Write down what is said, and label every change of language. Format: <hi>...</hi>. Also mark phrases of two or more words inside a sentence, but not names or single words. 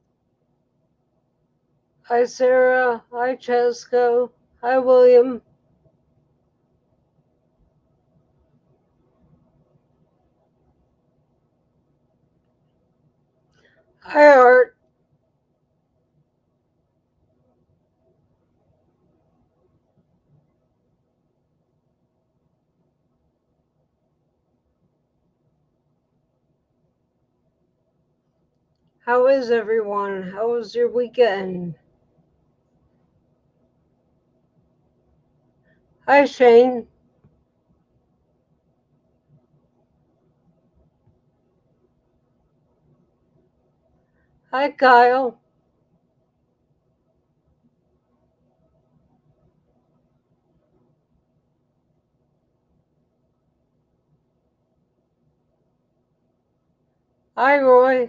<en>Hi, Sarah. Hi, Chesco. Hi, William. Hi, Art. How is everyone? How was your weekend? Hi, Shane. Hi, Kyle. Hi, Roy.</en>